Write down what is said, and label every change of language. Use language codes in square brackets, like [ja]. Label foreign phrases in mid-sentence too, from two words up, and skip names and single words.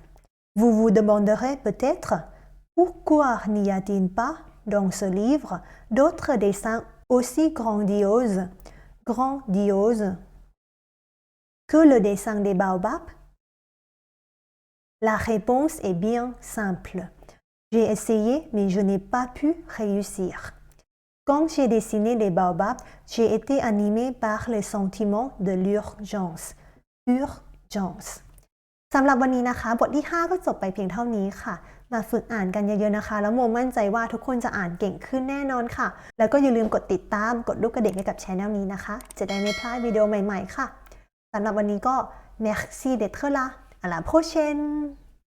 [fr] Vous vous demanderez peut-être pourquoi n'y a-t-il pas, dans ce livre, d'autres dessins aussi grandioses que le dessin des baobabs? La réponse est bien simple. J'ai essayé, mais je n'ai pas pu réussir. Quand j'ai dessiné les baobabs, j'ai été animée par le sentiment de l'urgence. [th] สำหรับวันนี้นะคะบทที่ 5 ก็จบไปเพียงเท่านี้ค่ะมาฝึกอ่านกันเยอะๆนะคะแล้วโมมั่นใจว่าทุกคนจะอ่านเก่งขึ้นแน่นอนค่ะแล้วก็อย่าลืมกดติดตามกดรูปกระดิ่งให้กับช่องนี้นะคะจะได้ไม่พลาดวิดีโอใหม่ๆค่ะสำหรับวันนี้ก็ [fr] merci d'être là à la prochaine